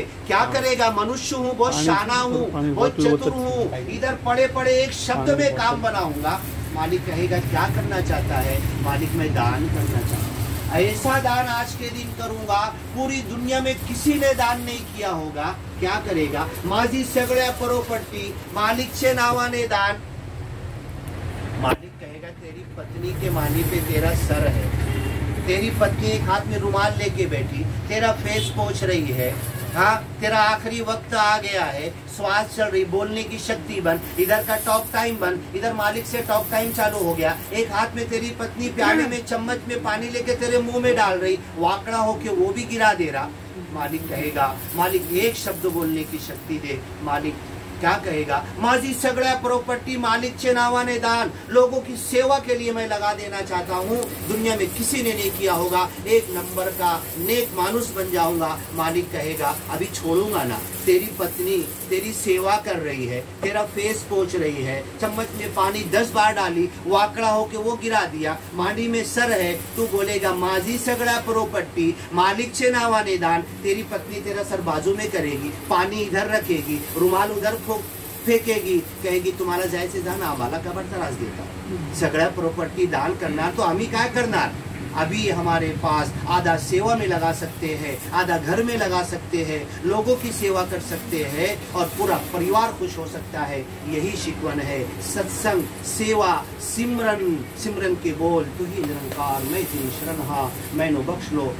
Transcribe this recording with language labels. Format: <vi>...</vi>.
<hi>क्या करेगा, मनुष्य हूँ, बहुत शाना हूँ, बहुत चतुर हूँ, इधर पड़े पड़े एक शब्द में काम बनाऊंगा। मालिक कहेगा क्या करना चाहता है, मालिक मैं दान करना चाहता हूँ, ऐसा दान आज के दिन करूंगा, पूरी दुनिया में किसी ने दान नहीं किया होगा।</hi> <mr>क्या करेगा, माझी सगळ्या प्रॉपर्टी मालिकचे नावाने दान।</mr> <hi>मालिक कहेगा तेरी पत्नी के मानी पे तेरा सर है, तेरी पत्नी एक हाथ में रुमाल लेके बैठी, तेरा फेस पोंछ रही है, हाँ, तेरा आखिरी वक्त आ गया है, श्वास चल रही, बोलने की शक्ति बन, इधर का टॉक टाइम बन, इधर मालिक से टॉक टाइम चालू हो गया। एक हाथ में तेरी पत्नी प्याले में चम्मच में पानी लेके तेरे मुंह में डाल रही, वाकड़ा होके वो भी गिरा दे रहा। मालिक कहेगा, मालिक एक शब्द बोलने की शक्ति दे। मालिक क्या कहेगा, माझी सगळ्या प्रॉपर्टी मालिकचे नावाने दान, लोगों की सेवा के लिए मैं लगा देना चाहता हूँ, दुनिया में किसी ने नहीं किया होगा, एक नंबर का नेक मानुस बन जाऊंगा। मालिक कहेगा अभी छोड़ूंगा ना, तेरी पत्नी तेरी सेवा कर रही है, तेरा फेस पोंछ रही है, चम्मच में पानी 10 बार डाली, वाकड़ा होके वो गिरा दिया, मांडी में सर है, तू बोलेगा माझी सगळ्या प्रॉपर्टी मालिकचे नावाने दान।</hi> <mr>तेरी पत्नी तेरा सर बाजू में करेगी, पानी इधर रखेगी, रुमाल उधर फेकेगी, कहेगी तुम्हाला जायचे जाणं, आम्हाला का बरं त्रास देता, सगळ्या प्रॉपर्टी दान करणार तो आम्ही काय करणार।</mr> <hi>अभी हमारे पास आधा सेवा में लगा सकते हैं, आधा घर में लगा सकते हैं, लोगों की सेवा कर सकते हैं, और पूरा परिवार खुश हो सकता है। यही शिकवन है, सत्संग, सेवा, सिमरन।</hi> <pa>सिमरन के बोल, तू ही निरंकार मैं तेरी शरण हां, मैनू बख्श लो।</pa>